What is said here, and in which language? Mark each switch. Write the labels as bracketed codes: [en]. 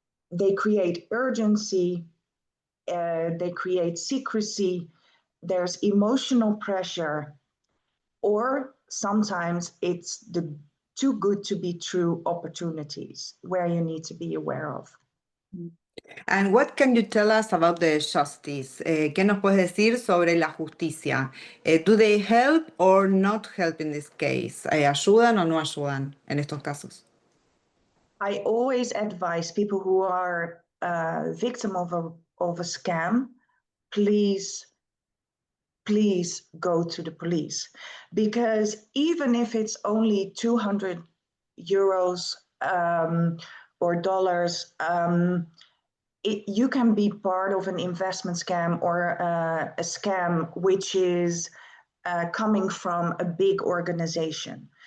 [en] They create urgency, they create secrecy, there's emotional pressure, or sometimes it's the too good to be true opportunities where you need to be aware of. And what can you tell us about the justice? [es] ¿Qué nos puedes decir sobre la justicia? [en] Do they help or not help in this case? [es] ¿Ayudan o no ayudan en estos casos? [en] I always advise people who are victim of a scam, please go to the police, because even if it's only 200 euros or dollars, you can be part of an investment scam or a scam which is coming from a big organization.